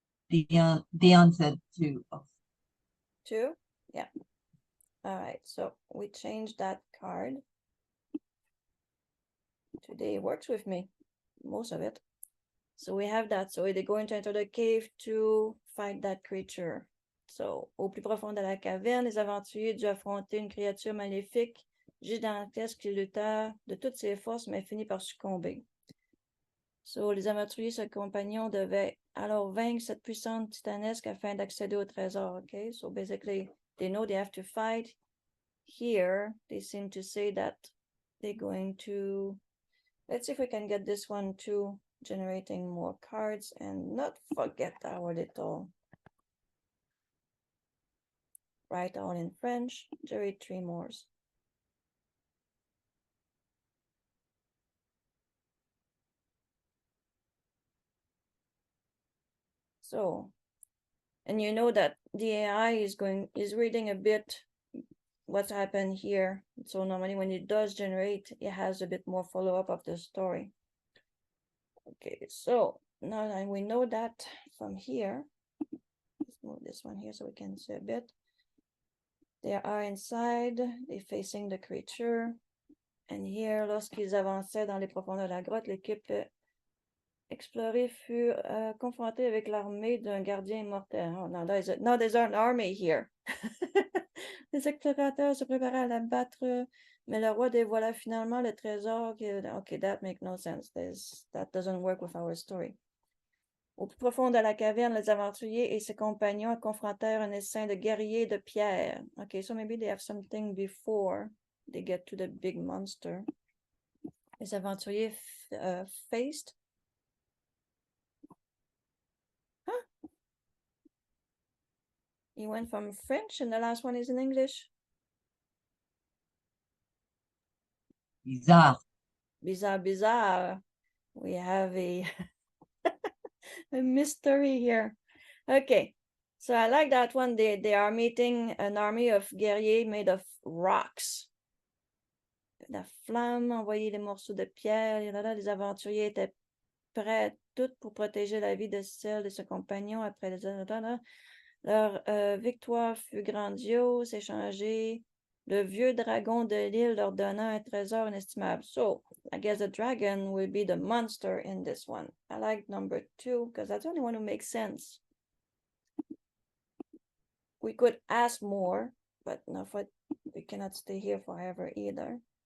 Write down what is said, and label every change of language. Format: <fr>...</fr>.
<en>Dion said two. Oh, Two? Yeah. All right, so we changed that card. Today works with me, most of it. So we have that. So they're going to enter the cave to fight that creature.</en> <fr>So, au plus profond de la caverne, les aventuriers dû affronter une créature maléfique, gigantesque qui lutta de toutes ses forces, mais finit par succomber. So, les aventuriers, ce compagnon, devaient alors vaincre cette puissante titanesque afin d'accéder au trésor.</fr> <en>Okay, so basically, they know they have to fight. Here, they seem to say that they're going to. Let's see if we can get this one too, generating more cards and not forget our little. Write all in French, generate 3 more. So, and you know that the AI is reading a bit what's happened here. So normally when it does generate, it has a bit more follow-up of the story. Okay, so now that we know that from here, let's move this one here so we can see a bit. They are inside, they're facing the creature. And here,</en> <fr>lorsqu'ils avançaient dans les profondeurs de la grotte, l'équipe explorée fut confrontée avec l'armée d'un gardien immortel.</fr> <en>Oh, now there's an army here.</en> <fr>Les explorateurs se préparaient à la battre, mais le roi dévoila finalement le trésor.</fr> <en>Okay, that makes no sense. That doesn't work with our story.</en> <fr>Au plus profond de la caverne, les aventuriers et ses compagnons confrontèrent un essaim de guerriers de pierre.</fr> <en>Okay, so maybe they have something before they get to the big monster.</en> <fr>Les aventuriers</fr> <en>faced. Huh? He went from French and the last one is in English. bizarre. Bizarre. We have a a mystery here. Okay, so I like that one. They are meeting an army of guerriers made of rocks.</en> <fr>La flamme envoyait les morceaux de pierre. Les aventuriers étaient prêts toutes pour protéger la vie de celle de ses compagnons après les. Leur victoire fut grandiose, échangée. Le vieux dragon de l'île leur donna un trésor inestimable.</fr> <en>So, I guess the dragon will be the monster in this one. I like number 2 because that's the only one who makes sense. We could ask more, but no, we cannot stay here forever either.</en>